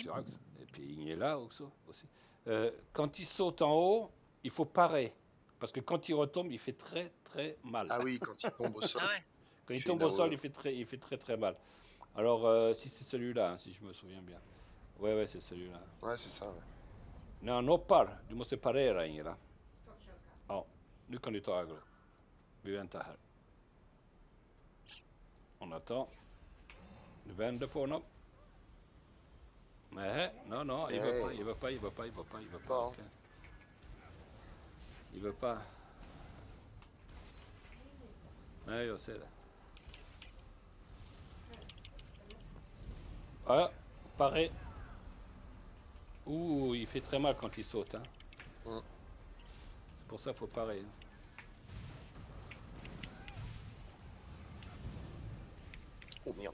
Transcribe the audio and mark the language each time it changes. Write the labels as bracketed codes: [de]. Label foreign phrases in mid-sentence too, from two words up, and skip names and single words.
[fr] Saturax, et puis Ignela aussi. Quand il saute en haut, il faut parer. Parce que quand il retombe, il fait très très mal. Ah oui, quand il tombe au sol. Ah ouais. Quand il tombe au sol, il fait très très mal. Alors, si c'est celui-là, hein, si je me souviens bien. Ouais, c'est celui-là. Ouais, c'est ça, ouais. [sv] När han hoppar, du måste parera Ingela. Ja, nu kan du ta aggro. Vi väntar här. [fr] On attend. [sv] Du vänder på honom. Nej, [fr] non, il veut pas, il veut pas. Pas, Okay. Il veut pas. [sv] Nej, jag ser det. [fr] Ah, pareil. Ouh, il fait très mal quand il saute. Hein. C'est pour ça qu'il faut pareil. Oh merde.